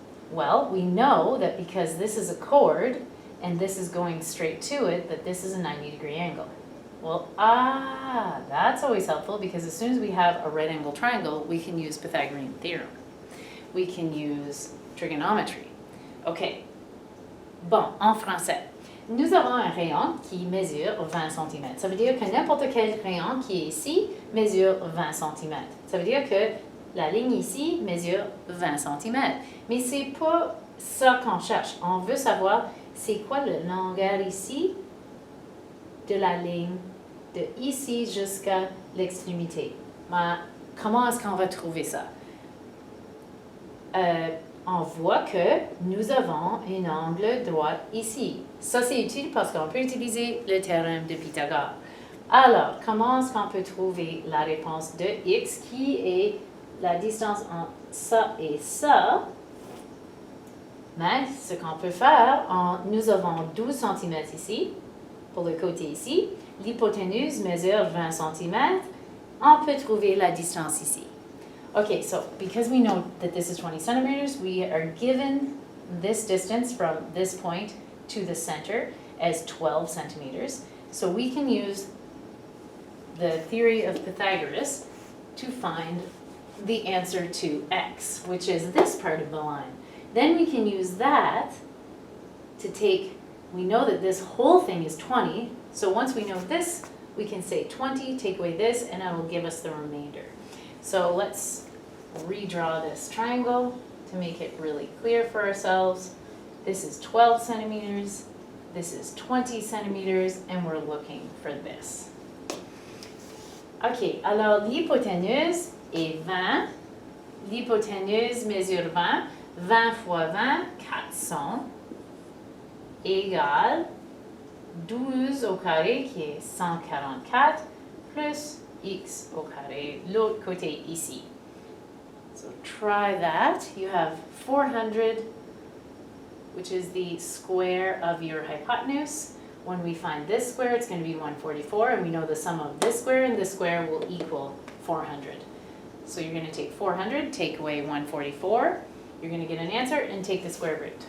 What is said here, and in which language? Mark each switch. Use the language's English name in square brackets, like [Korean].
[English] Well, we know that because this is a chord and this is going straight to it, that this is a 90-degree angle. Well, that's always helpful because as soon as we have a right angle triangle, we can use Pythagorean theorem. We can use trigonometry. OK. [French] Bon, en français, nous avons un rayon qui mesure 20 cm. Ça veut dire que n'importe quel rayon qui est ici mesure 20 cm. Ça veut dire que la ligne ici mesure 20 cm. Mais ce n'est pas ça qu'on cherche. On veut savoir c'est quoi la longueur ici de la ligne de ici jusqu'à l'extrémité. Comment est-ce qu'on va trouver ça? On voit que nous avons un angle droit ici. Ça, c'est utile parce qu'on peut utiliser le théorème de Pythagore. Alors, comment est-ce qu'on peut trouver la réponse de x qui est la distance entre ça et ça? Mais ce qu'on peut faire, nous avons 12 cm ici, pour le côté ici. L'hypoténuse mesure 20 cm. On peut trouver la distance ici. [English] Okay, so because we know that this is 20 centimeters, we are given this distance from this point to the center as 12 centimeters. So we can use the theory of Pythagoras to find the answer to x, which is this part of the line. Then we can use that to take, we know that this whole thing is 20, so once we know this, we can say 20, take away this, and that will give us the remainder. So let's redraw this triangle to make it really clear for ourselves. This is 12 centimeters, this is 20 centimeters, and we're looking for this. [French] Ok, alors l'hypoténuse est 20. L'hypoténuse mesure 20. 20 fois 20, 400, égale 12 au carré, qui est 144, plus x au carré, l'autre côté ici. [English] So try that. You have 400, which is the square of your hypotenuse. When we find this square, it's going to be 144, and we know the sum of this square and this square will equal 400. So you're going to take 400, take away 144, you're going to get an answer, and take the square root.